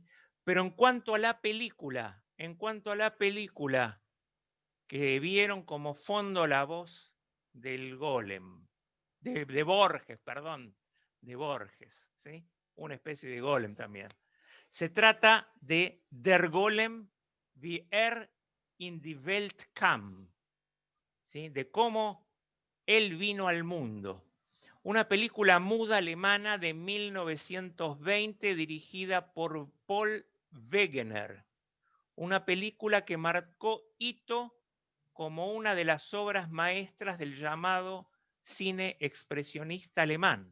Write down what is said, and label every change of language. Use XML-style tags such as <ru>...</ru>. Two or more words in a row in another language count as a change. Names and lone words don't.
<es>Pero en cuanto a la película que vieron como fondo la voz del golem, de Borges, perdón, de Borges, ¿sí? Una especie de golem también. Se trata de Der Golem, wie in die Welt kam, ¿sí? De cómo él vino al mundo. Una película muda alemana de 1920 dirigida por Paul Wegener. Una película que marcó hito como una de las obras maestras del llamado cine expresionista alemán.</es>